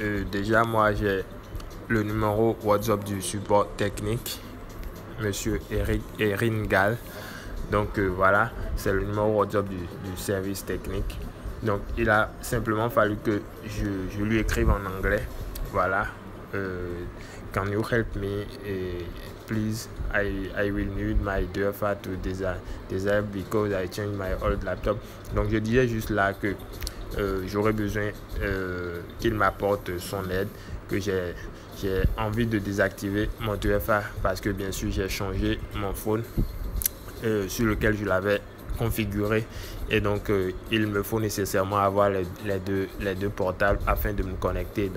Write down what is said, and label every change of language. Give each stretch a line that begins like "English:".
French: Déjà moi j'ai le numéro WhatsApp du support technique, monsieur Erin Gall. Donc voilà, c'est le numéro WhatsApp du service technique. Donc il a simplement fallu que je lui écrive en anglais. Voilà,
English: can you help me, please, I will need my 2FA to disable because I changed my old laptop.
French: Donc je disais juste là que j'aurais besoin qu'il m'apporte son aide, que j'ai envie de désactiver mon 2FA parce que bien sûr j'ai changé mon phone sur lequel je l'avais configuré, et donc il me faut nécessairement avoir les deux portables afin de me connecter.